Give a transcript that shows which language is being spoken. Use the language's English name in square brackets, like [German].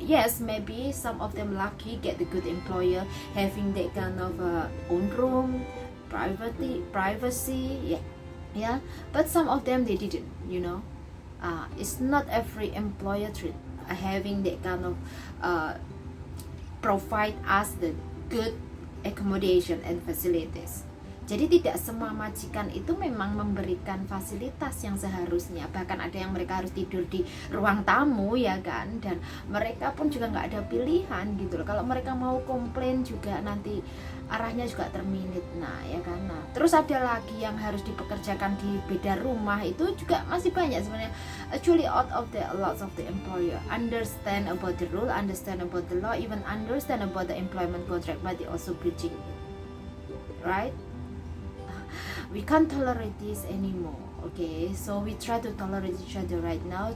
[English] Yes, maybe some of them lucky get the good employer having that kind of own room, privacy, yeah. But some of them they didn't, you know. It's not every employer having that kind of provide us the good accommodation and facilities. [Indonesian] Jadi tidak semua majikan itu memang memberikan fasilitas yang seharusnya. Bahkan ada yang mereka harus tidur di ruang tamu ya kan. Dan mereka pun juga nggak ada pilihan gitu loh. Kalau mereka mau komplain juga nanti arahnya juga terminit. Nah ya kan. Nah terus ada lagi yang harus dipekerjakan di beda rumah, itu juga masih banyak sebenarnya. [English] Actually out of the lots of the employer understand about the rule, understand about the law, even understand about the employment contract, but they also breaching it. Right? We can't tolerate this anymore. Okay, so we try to tolerate each other right now.